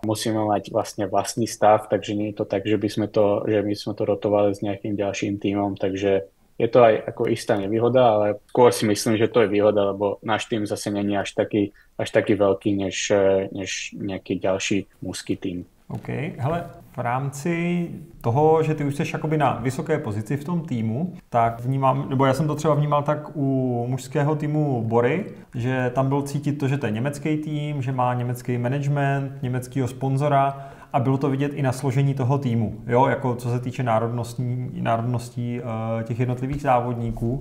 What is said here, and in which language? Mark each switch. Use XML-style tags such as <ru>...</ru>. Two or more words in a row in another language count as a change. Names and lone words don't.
<sk>Musíme mať vlastný stav, takže nie je to tak, že my sme to rotovali s nejakým ďalším tímom, takže je to aj ako istá nevýhoda, ale skôr si myslím, že to je výhoda, lebo náš tým zase není až taký veľký, než nejaký ďalší mužský tým.</sk> <cs>OK, hele, v rámci toho, že ty už jsi jakoby na vysoké pozici v tom týmu, tak vnímám, nebo já jsem to třeba vnímal tak u mužského týmu Bory, že tam bylo cítit to, že to je německý tým, že má německý management, německého sponzora a bylo to vidět i na složení toho týmu, jo, jako co se týče národností těch jednotlivých závodníků.</cs>